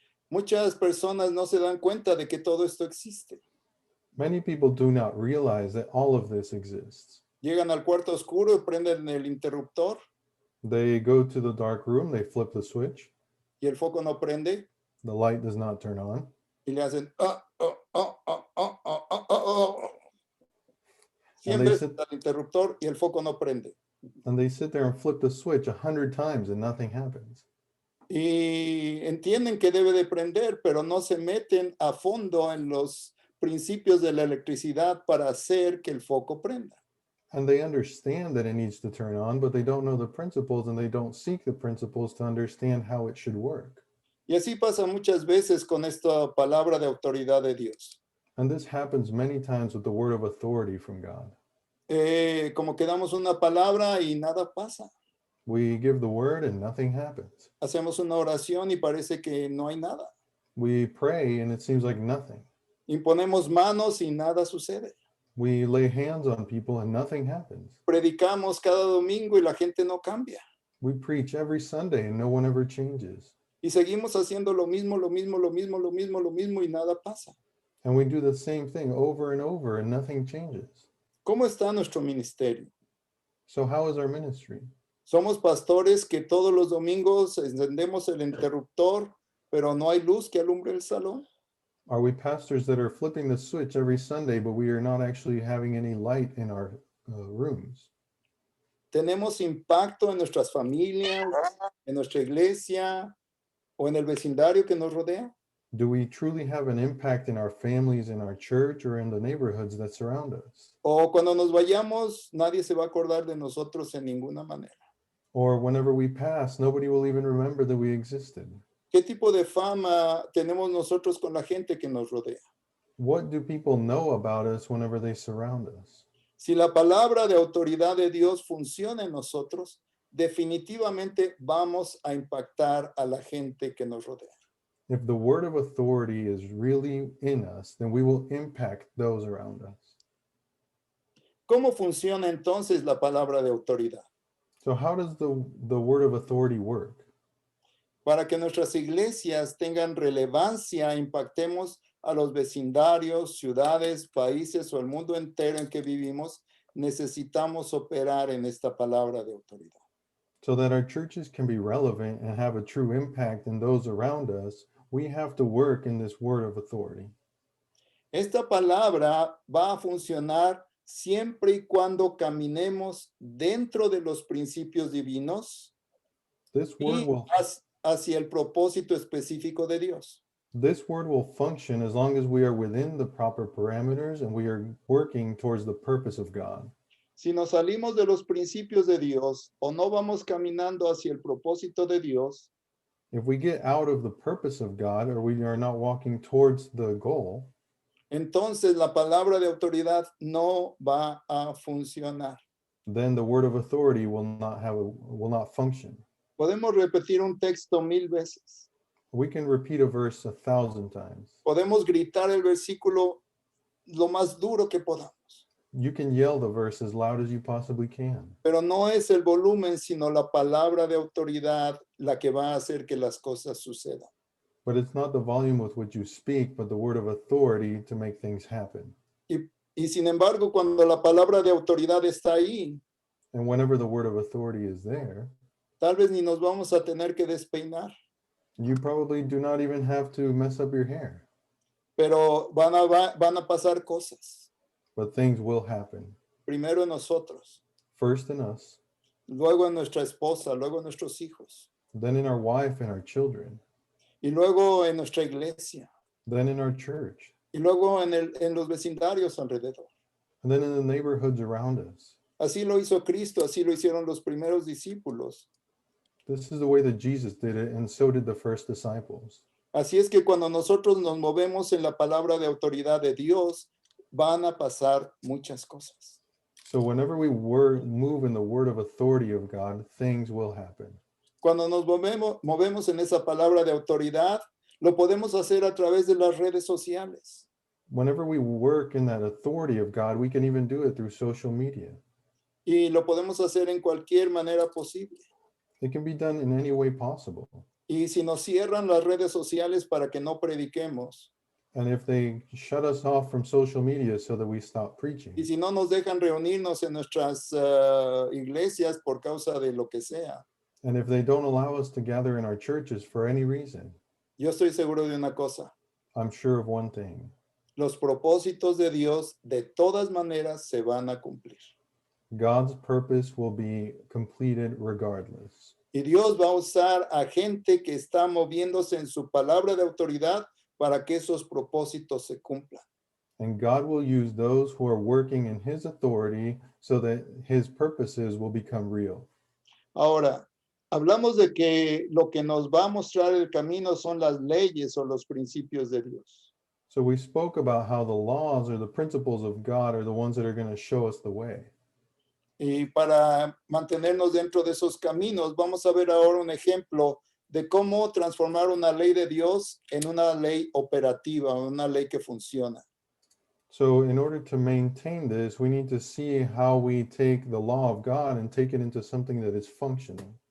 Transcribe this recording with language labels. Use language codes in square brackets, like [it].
[es] muchas personas no se dan cuenta de que todo esto existe. [en] many people do not realize that all of this exists. [es] Llegan al cuarto oscuro y prenden el interruptor [en] They go to the dark room, they flip the switch, [es] y el foco no prende [en] the light does not turn on, [es] y le hacen "Ah, ah, ah, ah, ah, ah, ah, ah, ah". [en] And [es] 100 [en] they [es] veces al interruptor y el foco no prende. [en] and they sit there and flip the switch 100 times and nothing happens. [es] Y entienden que debe de prender, pero no se meten a fondo en los principios de la electricidad para hacer que el foco prenda. [en] And they understand that it needs to turn on, but they don't know the principles and they don't seek the principles to understand how it should work. [es] Y así pasa muchas veces con esta palabra de autoridad de Dios. [en] And this happens many times with the word of authority from God. [es] Como que damos una palabra y nada pasa. [en] We give the word and nothing happens. [es] Hacemos una oración y parece que no hay nada. [en] We pray and it seems like nothing. [es] Imponemos manos y nada sucede. [en] We lay hands on people and nothing happens. [es] Predicamos cada domingo y la gente no cambia. [en] We preach every Sunday and no one ever changes. [es] Y seguimos haciendo lo mismo, lo mismo, lo mismo, lo mismo, lo mismo y nada pasa. [en] And we do the same thing over and over and nothing changes. [es] ¿Cómo está nuestro ministerio? [en] So how is our ministry? [es] Somos pastores que todos los domingos encendemos el interruptor, pero no hay luz que alumbre el salón. [en] Are we pastors that are flipping the switch every Sunday, but we are not actually having any light in our rooms? [es] Tenemos impacto en nuestras familias, en nuestra iglesia o en el vecindario que nos rodea. [en] Do we truly have an impact in our families, in our church, or in the neighborhoods that surround us? [es] O cuando nos vayamos, nadie se va a acordar de nosotros en ninguna manera. [en] Or whenever we pass, nobody will even remember that we existed. [es] ¿Qué tipo de fama tenemos nosotros con la gente que nos rodea? [en] What do people know about us whenever they surround us? [es] Si la palabra de autoridad de Dios funciona en nosotros, definitivamente vamos a impactar a la gente que nos rodea. [en] If the word of authority is really in us, then we will impact those around us. [es] ¿Cómo funciona entonces la palabra de autoridad? [en] So how does the word of authority work? [es] Para que nuestras iglesias tengan relevancia, impactemos a los vecindarios, ciudades, países o el mundo entero en que vivimos, necesitamos operar en esta palabra de autoridad. [en] So that our churches can be relevant and have a true impact in those around us, we have to work in this word of authority. [es] Esta palabra va a funcionar siempre y cuando caminemos dentro de los principios divinos [en] This word [es] y [en] will [es] hacia el propósito específico de Dios. [en] This word will function as long as we are within the proper parameters and we are working towards the purpose of God. [es] Si nos salimos de los principios de Dios o no vamos caminando hacia el propósito de Dios, [en] If we get out of the purpose of God or we are not walking towards the goal, [es] entonces la palabra de autoridad no va a funcionar. [en] then the word of authority will not function. [es] Podemos repetir un texto 1000 veces. [en] We can repeat a verse 1,000 times. [es] Podemos gritar el versículo lo más duro que podamos. [en] You can yell the verse as loud as you possibly can. [es] Pero no es el volumen, sino la palabra de autoridad la que va a hacer que las cosas sucedan. [en] But it's not the volume with which you speak, but the word of authority to make things happen. [es] Y sin embargo, cuando la palabra de autoridad está ahí, [en] And whenever the word of authority is there, [es] tal vez ni nos vamos a tener que despeinar, [en] you probably do not even have to mess up your hair. [es] pero van a pasar cosas. [en] but things will happen. [es] Primero en nosotros, [en] First in us, [es] luego en nuestra esposa, luego en nuestros hijos, [en] then in our wife and our children, [es] y luego en nuestra iglesia, [en] then in our church, [es] y luego en los vecindarios alrededor. [en] and then in the neighborhoods around us. [es] Así lo hizo Cristo, así lo hicieron los primeros discípulos. [en] This is the way that Jesus did it, and so did the first disciples. [es] Así es que cuando nosotros nos movemos en la palabra de autoridad de Dios, van a pasar muchas cosas. [en] So whenever we move in the word of authority of God, things will happen. [es] Cuando nos movemos en esa palabra de autoridad, lo podemos hacer a través de las redes sociales. [en] Whenever we work in that authority of God, we can even do it through social media. [es] Y lo podemos hacer en cualquier manera posible. [en] It can be done in any way possible. [es] Y si nos cierran las redes sociales para que no prediquemos, [en] And if they shut us off from social media so that we stop preaching, [es] y si no nos dejan reunirnos en nuestras iglesias por causa de lo que sea, [en] and if they don't allow us to gather in our churches for any reason, [es] yo estoy seguro de una cosa. [en] I'm sure of one thing. [es] Los propósitos de Dios de todas maneras se van a cumplir. [en] God's purpose will be completed regardless. [es] Y Dios va a usar a gente que está moviéndose en su palabra de autoridad para que esos propósitos se cumplan. [en] And God will use those who are working in his authority so that his purposes will become real. [es] Ahora, hablamos de que lo que nos va a mostrar el camino son las leyes o los principios de Dios. [en] So we spoke about how the laws or the principles of God are the ones that are going to show us the way. [es] Y para mantenernos dentro de esos caminos, vamos a ver ahora un ejemplo de cómo transformar una ley de Dios en una ley operativa, una ley que funciona. [en] So in order to maintain this, we need to see how we take the law of God and take it into something that is functioning.